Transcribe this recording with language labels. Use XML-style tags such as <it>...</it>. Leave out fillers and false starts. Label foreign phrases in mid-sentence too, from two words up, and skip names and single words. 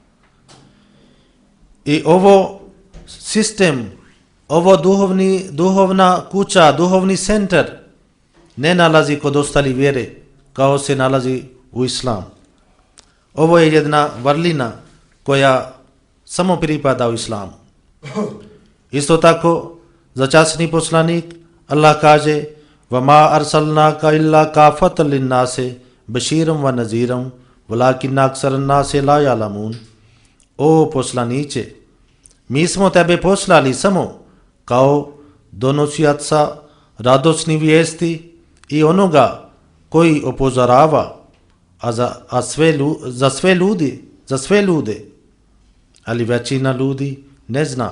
<bs>I ovo sistem, ovo duhovna kuća, duhovni centar ne nalazi kod ostali vjere kao se nalazi u Islamu. Ovo je jedna vrlina koja samo pripada u Islamu. Isto tako, za časni poslanik Allah kaže:</bs> <ar>وَمَا أَرْسَلْنَاكَ إِلَّا كَافَةً لِلنَّاسِ بَشِيرًا وَنَذِيرًا وَلَكِنَّ أَكْثَرَ النَّاسِ لَا يَعْلَمُونَ.</ar> <bs>O poslaniće, mi smo tebe poslali samo kao donosioca radosnih vijesti i onoga koji upozorava, za sve ljude, ali većina ljudi ne zna.</bs>